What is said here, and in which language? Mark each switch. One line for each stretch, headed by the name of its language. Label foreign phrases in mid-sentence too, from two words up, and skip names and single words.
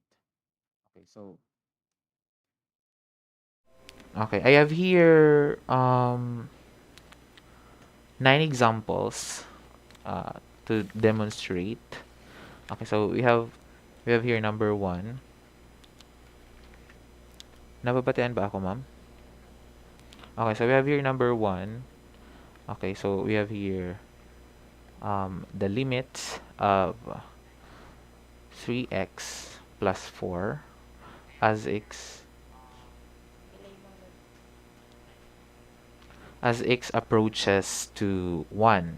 English: Okay, so okay, I have here 9 examples to demonstrate. Okay, so we have here number one.
Waray: Nababatian ba ako, ma'am?
English: Okay, so we have here number one. Okay, so we have here the limits of 3x plus 4 as x approaches to 1.